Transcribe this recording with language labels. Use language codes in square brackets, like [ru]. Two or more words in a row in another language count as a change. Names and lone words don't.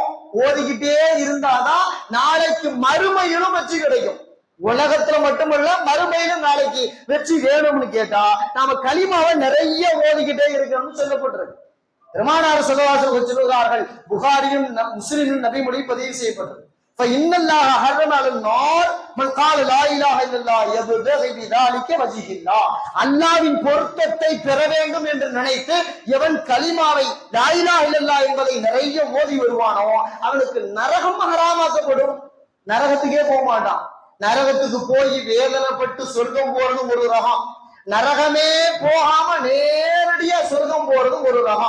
[ta] ஓதிக்கிட்டே இருந்தாதான் நாளைக்கு மறுமையிலும் வெற்றி கிடைக்கும். உலகத்துல மட்டுமல்ல, மறுமையிலும் நாளைக்கு வெற்றி வேணும்னு கேட்டா நாம கலிமாவை நிறைய ஓதிக்கிட்டே இருக்கணும்னு சொல்லப்பட்டிருக்கு. பெருமானார் [ar] صلى الله عليه وسلم [ta] சொல்கிறார்கள், புகாரியும் முஸ்லிமும் நபி மொழி பதிவு செய்யப்பட்டது. [ar] فإن الله حرم على النار من قال لا إله إلا الله يبتغي بذلك وجه الله. [ta] அல்லாஹ்வின் பொருத்தத்தை பெற வேண்டும் என்று நினைத்து எவன் கலிமாவை [ar] لا إله إلا الله [ta] என்பதை நிறைய ஓதி வருவானோ அவனுக்கு நரகம் ஹராமாக்கப்படும். நரகத்துக்கே போக மாட்டான். நரகத்துக்கு போய் வேதனைப்பட்டு சொர்க்கம் போறது ஒரு ரகம், நரகமே போகாம நேரடியா சொர்க்கம் போறது ஒரு ரகம்.